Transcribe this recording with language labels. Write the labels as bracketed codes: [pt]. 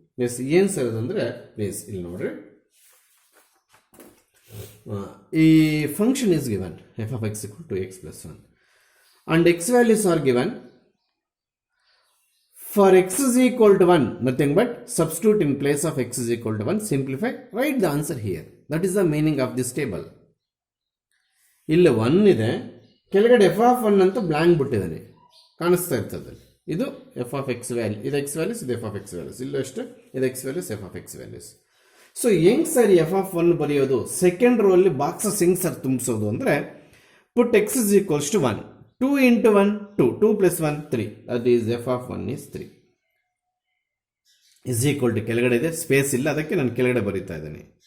[kn] S, ಏನು sir ಅದಂದರೆ, please ಇಲ್ಲಿ ನೋಡ್ರಿ. [en] ಈ function is given f of x equal to x plus 1 and x values are given. For x is equal to 1, nothing but substitute in place of x is equal to 1, simplify, write the answer here. That is the meaning of this table. [kn] ಇಲ್ಲಿ 1 ಇದೆ, ಕೆಳಗಡೆ F of 1 ಅಂತ blank ಬಿಟ್ಟಿದ್ದಾನೆ, ಕಾಣಿಸ್ತಾ ಇರ್ತದೆ. ಇದು F of X value, ಇದು X values, ಇದು ಎಫ್ ಆಫ್ ಎಕ್ಸ್ ವ್ಯಾಲ್ಯೂಸ್. ಇಲ್ಲೂ ಅಷ್ಟೇ, ಇದು X values, F of X values. So ಹೆಂಗ್ ಸರ್ ಎಫ್ ಆಫ್ 1 ಬರೆಯೋದು? ಸೆಕೆಂಡ್ ರೋ ಅಲ್ಲಿ ಬಾಕ್ಸಸ್ ಹೆಂಗ್ ಸರ್ ತುಂಬಿಸೋದು ಅಂದರೆ, [en] put x is equals to 1, 2 into 1 2, 2 plus 1 3, that is f of 1 is 3 is equal to, [kn] ಕೆಳಗಡೆ ಇದೆ, ಸ್ಪೇಸ್ ಇಲ್ಲ, ಅದಕ್ಕೆ ನಾನು ಕೆಳಗಡೆ ಬರೀತಾ ಇದ್ದೀನಿ.